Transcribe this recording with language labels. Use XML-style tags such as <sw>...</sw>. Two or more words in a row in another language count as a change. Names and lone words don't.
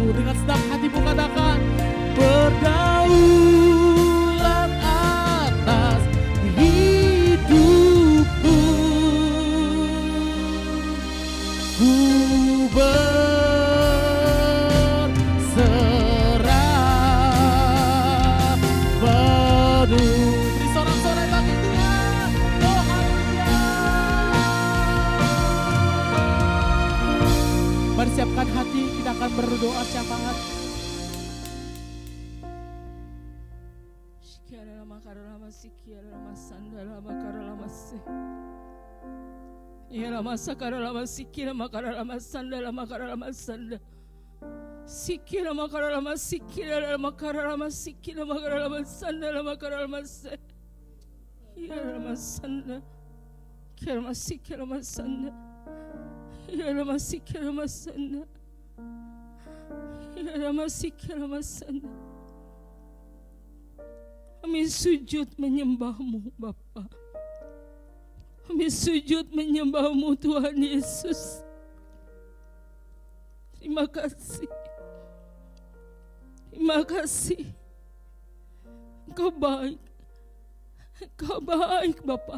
<id>Dengan sedap hatimu katakan, berdaulat atas hidupku, ku berserah penuh. Beri sorak-sorai bagi Tuhan. Oh haleluya. Mari siapkan hati, kita akan berdoa syafaat. Shikiarama karama sikiarama sandalama karama se. Yarama sakarama sikirama karama sandalama karama sanda. Sikirama karama sikirama karama sikirama karama sandalama karama se. Yarama sanda. Kirama sikirama sanda. Yarama sikirama sanda. Yarama sikirama sanda. Kami sujud menyembah-Mu Bapa. Kami sujud menyembah-Mu Tuhan Yesus. Terima kasih. Terima kasih. Engkau baik. Engkau baik Bapa.</id>